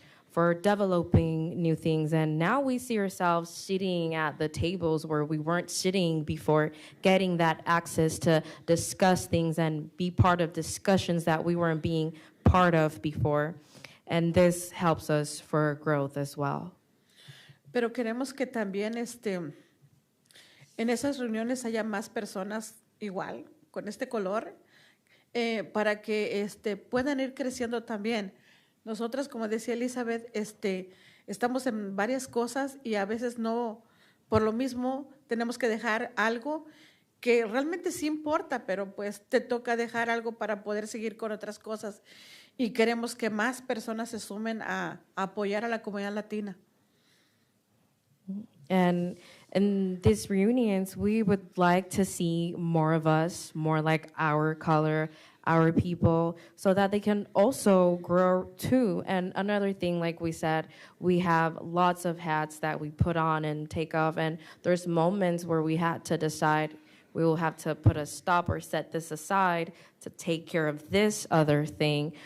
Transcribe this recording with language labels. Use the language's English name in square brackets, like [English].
[English] for developing new things, and now we see ourselves sitting at the tables where we weren't sitting before, getting that access to discuss things and be part of discussions that we weren't being part of before. And this helps us for growth as well. [Spanish] Pero queremos que también en esas reuniones haya más personas igual, con este color, para que puedan ir creciendo también. Nosotras, como decía Elizabeth, estamos en varias cosas y a veces no, por lo mismo tenemos que dejar algo que realmente sí importa, pero pues te toca dejar algo para poder seguir con otras cosas. Y queremos que más personas se sumen a apoyar a la comunidad latina. [English] And in these reunions, we would like to see more of us, more like our color, our people, so that they can also grow too. And another thing, like we said, we have lots of hats that we put on and take off, and there's moments where we had to decide we will have to put a stop or set this aside to take care of this other thing.